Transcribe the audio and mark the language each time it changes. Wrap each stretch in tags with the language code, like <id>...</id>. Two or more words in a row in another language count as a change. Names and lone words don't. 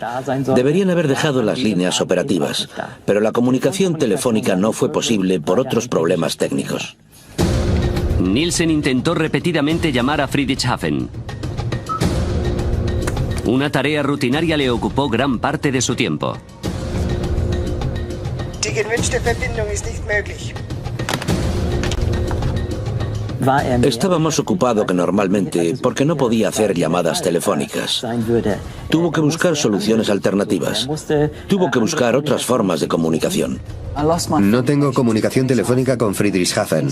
<es>Deberían haber dejado las líneas operativas, pero la comunicación telefónica no fue posible por otros problemas técnicos. Nielsen intentó repetidamente llamar a Friedrichshafen. Una tarea rutinaria le ocupó gran parte de su tiempo.</es> <de>Die gewünschte Verbindung ist nicht möglich.</de> <es>Estaba más ocupado que normalmente porque no podía hacer llamadas telefónicas. Tuvo que buscar soluciones alternativas. Tuvo que buscar otras formas de comunicación. No tengo comunicación telefónica con Friedrichshafen.</es>